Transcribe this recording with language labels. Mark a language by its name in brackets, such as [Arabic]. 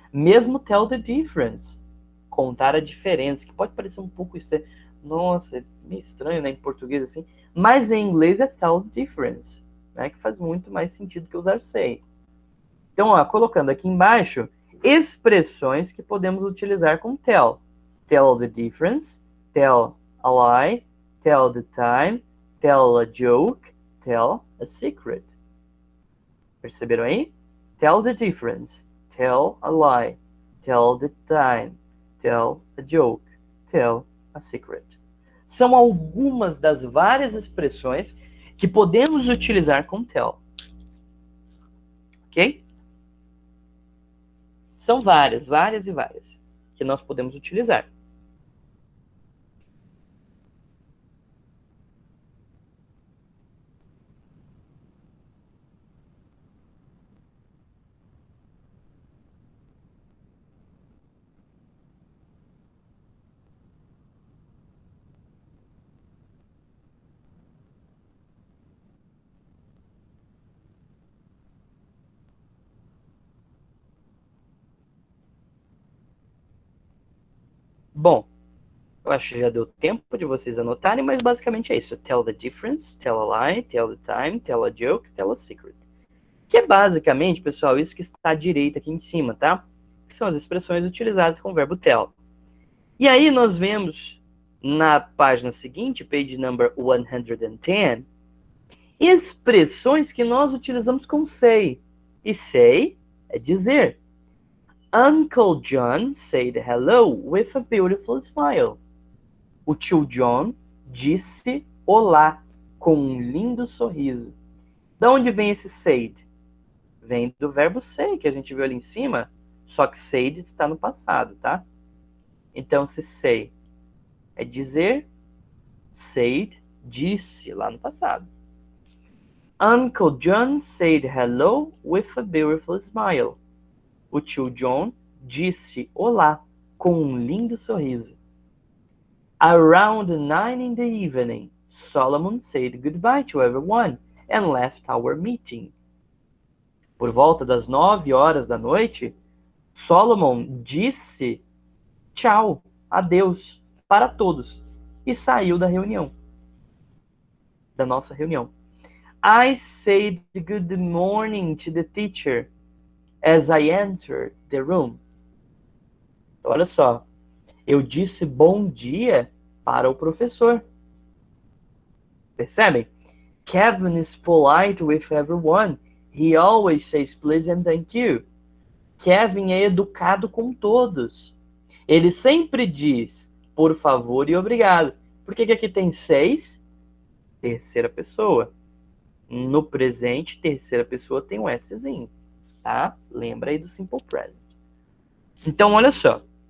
[Portuguese] Mesmo [English] tell the difference, [Portuguese] contar a diferença, que pode parecer um pouco estranho. Nossa, é meio estranho, né, em português assim, mas em inglês é [English] tell the difference, [Portuguese] né, que faz muito mais sentido que usar say. Então, colocando aqui embaixo, expressões que podemos utilizar com tell. [English] Tell the difference, tell a lie, tell the time, tell a joke, tell a secret. [Portuguese] Perceberam aí? [English] Tell the difference, tell a lie, tell the time, tell a joke, tell a secret. [Portuguese] São algumas das várias expressões que podemos utilizar com tell. Ok? São várias e várias que nós podemos utilizar. Bom, eu acho que já deu tempo de vocês anotarem, mas basicamente é isso. [English] Tell the difference, tell a lie, tell the time, tell a joke, tell a secret. [Portuguese] Que é basicamente, pessoal, isso que está à direita aqui em cima, tá? Que são as expressões utilizadas com o verbo tell. E aí nós vemos na página seguinte, [English] page number 110, [Portuguese] expressões que nós utilizamos com say. E say é dizer. [English] Uncle John said hello with a beautiful smile. [Portuguese] O tio John disse olá com um lindo sorriso. De onde vem esse said? Vem do verbo say, que a gente viu ali em cima, só que said está no passado, tá? Então, se say é dizer, said, disse lá no passado. [English] Uncle John said hello with a beautiful smile. [Portuguese] O tio John disse olá com um lindo sorriso. [English] Around 9 in the evening, Solomon said goodbye to everyone and left our meeting. [Portuguese] Por volta das 9 horas da noite, Solomon disse tchau, adeus, para todos e saiu da reunião, da nossa reunião. [English] I said good morning to the teacher as I entered the room. [Portuguese] Olha só, eu disse bom dia para o professor. Percebem? [English] Kevin is polite with everyone. He always says please and thank you. [Portuguese] Kevin é educado com todos. Ele sempre diz por favor e obrigado. Por que aqui tem 6? Terceira pessoa. No presente, terceira pessoa tem um Szinho, tá? Lembra aí do simple present. Então, olha só.